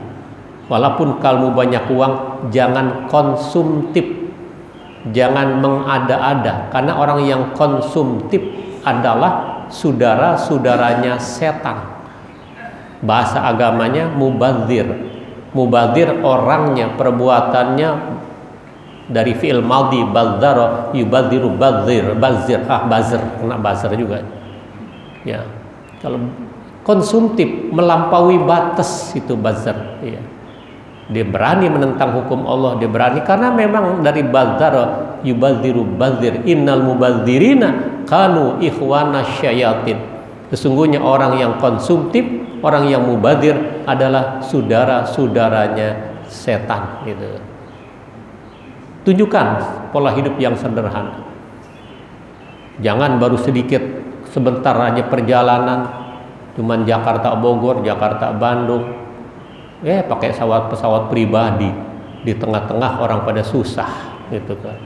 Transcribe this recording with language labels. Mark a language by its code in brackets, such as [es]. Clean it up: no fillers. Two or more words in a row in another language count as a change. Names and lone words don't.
[id] Walaupun kamu banyak uang, jangan konsumtif, jangan mengada-ada, karena orang yang konsumtif adalah saudara-saudaranya setan. Bahasa agamanya mubadzir. Mubadzir orangnya, perbuatannya dari [ar] فعل ماضي بذر يبذر بذير بذير, [id] kena bazir juga. Ya. Kalau konsumtif melampaui batas itu bazir, ya. Dia berani menentang hukum Allah, dia berani karena memang dari [ar] بذر يبذر بذير إن المبذرين كانوا إخوان الشياطين. [id] Sesungguhnya orang yang konsumtif, orang yang mubadir adalah saudara-saudaranya setan, gitu. Tunjukkan pola hidup yang sederhana. Jangan baru sedikit, sebentar aja perjalanan, cuman Jakarta Bogor, Jakarta Bandung, pakai pesawat pribadi, di tengah-tengah orang pada susah, gitu kan.